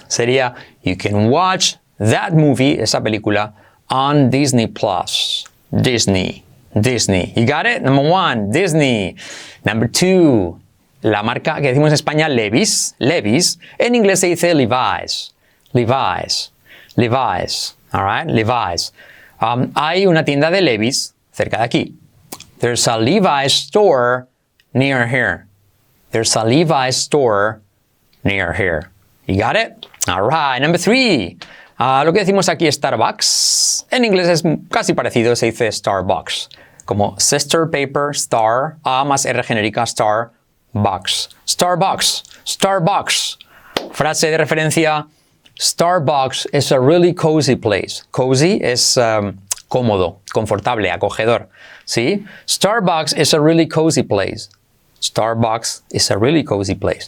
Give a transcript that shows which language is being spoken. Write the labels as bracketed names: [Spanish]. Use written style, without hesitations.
[Spanish] Sería, [English] you can watch that movie, [Spanish] esa película, [English] on Disney Plus. Disney. Disney. You got it? Number 1, Disney. Number 2, [Spanish] la marca que decimos en España, Levis. Levis. En inglés se dice Levi's. Levi's. Levi's. [English] Alright, Levi's. [Spanish] Hay una tienda de Levis cerca de aquí. [English] There's a Levi's store near here. There's a Levi's store near here. You got it? All right. Number 3. [Spanish] Lo que decimos aquí Starbucks. En inglés es casi parecido, se dice Starbucks. Como [English] Sister Paper, [Spanish] Star, A más R genérica, Starbucks. Starbucks. Starbucks. Frase de referencia. [English] Starbucks is a really cozy place. [Spanish] Cozy es cómodo, confortable, acogedor. ¿Sí? [English] Starbucks is a really cozy place. Starbucks is a really cozy place.